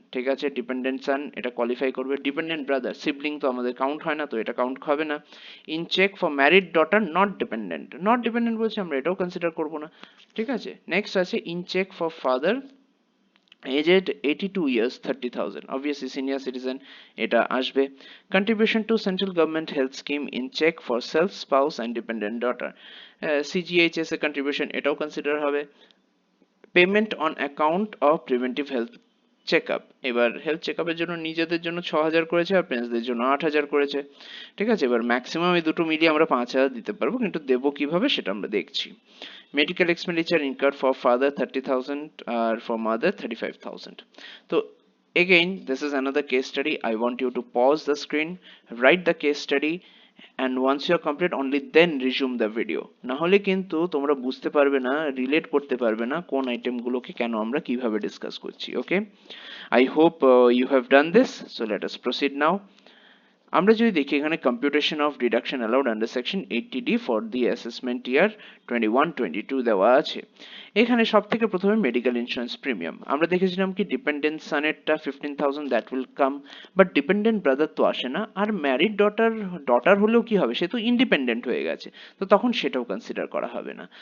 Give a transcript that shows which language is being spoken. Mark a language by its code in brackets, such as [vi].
[bn] ঠিক আছে, ডিপেন্ডেন্ট সান এটা কোয়ালিফাই করবে। ডিপেন্ডেন্ট ব্রাদার, সিবলিং তো আমাদের কাউন্ট হয় না, তো এটা কাউন্ট হবে না। In check for married daughter not dependent, not dependent বলছে, আমরা এটাও কনসিডার করবো না। ঠিক আছে, নেক্সট আছে in check for father aged 82 years 30,000, obviously senior citizen, এটা আসবে। [en] contribution to central government health scheme in check for self, spouse and dependent daughter, CGHS এর contribution, [bn] এটাও কনসিডার হবে। [en] payment on account of preventive health checkup, [bn] এবার health চেকআপের জন্য নিজেদের জন্য 6,000 করেছে আর প্যারেন্টসদের জন্য 8,000 করেছে। ঠিক আছে, এবার ম্যাক্সিমাম এই দুটো মিলিয়ে আমরা 5,000 দিতে পারবো, কিন্তু দেবো কিভাবে সেটা আমরা দেখছি। [en] Medical expenditure incurred for father 30,000 আর for mother 35,000। তো again this is another case study, I want you to pause the screen, write the case study, and once you are complete only then resume the video, [bn] না হলে কিন্তু তোমরা বুঝতে পারবে না, relate করতে পারবে না কোন আইটেমগুলোকে কেন আমরা কিভাবে ডিসকাস করছি। [en] Okay, I hope you have done this, so let us proceed now. [bn] আমরা যদি দেখি এখানে computation of deduction allowed under section 80D for the assessment ইয়ার 21-22 দেওয়া আছে। এখানে সব থেকে প্রথমে মেডিকেল ইন্স্যুরেন্স প্রিমিয়াম আমরা দেখেছিলাম কি dependent সানেরটা 15,000 [en] that will come, [bn] but dependent brother তো আসে না, আর ম্যারিড ডটার হলেও কি হবে, সে তো ইন্ডিপেন্ডেন্ট হয়ে গেছে, তো তখন সেটাও কনসিডার করা হবে না।